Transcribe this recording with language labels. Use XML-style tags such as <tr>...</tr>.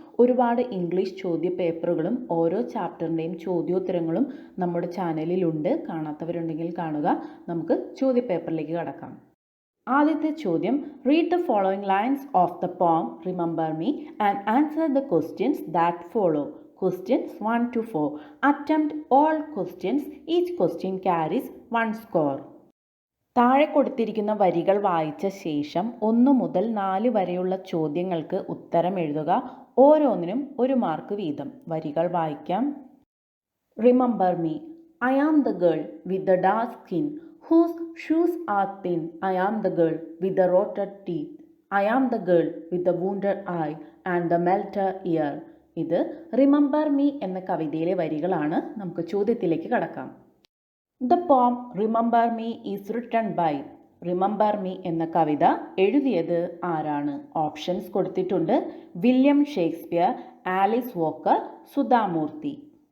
<ml>ഒരുപാട് ഇംഗ്ലീഷ് ചോദ്യപേപ്പറുകളും ഓരോ ചാപ്റ്ററിൻ്റെയും ചോദ്യോത്തരങ്ങളും നമ്മുടെ ചാനലിലുണ്ട്. കാണാത്തവരുണ്ടെങ്കിൽ കാണുക. നമുക്ക് ചോദ്യപേപ്പറിലേക്ക് കടക്കാം. ആദ്യത്തെ ചോദ്യം,</ml> <en>Read the following lines of the poem remember me and answer the questions that follow. Questions 1 to 4. Attempt all questions. Each question carries 1 score.</en> <ml>താഴെ കൊടുത്തിരിക്കുന്ന വരികൾ വായിച്ച ശേഷം 1 മുതൽ 4 വരെയുള്ള ചോദ്യങ്ങൾക്ക് ഉത്തരം എഴുതുക. ഓരോന്നിനും 1 മാർക്ക് വീതം. വരികൾ വായിക്കാം. Remember me.</ml> <en>I am the girl with the dark skin whose shoes are thin. I am the girl with the rotted teeth. I am the girl with the wounded eye and the melted ear.</en> <ml>ഇത് remember me എന്ന കവിതയിലെ വരികളാണ്. നമുക്ക് ചോദ്യത്തിലേക്ക് കടക്കാം.</ml> <en>The poem remember me is written by.</en> <ml>Remember me എന്ന കവിത എഴുതിയത് ആരാണ്? ഓപ്ഷൻസ് കൊടുത്തിട്ടുണ്ട്. William Shakespeare, Alice Walker, Sudha Murty.</ml>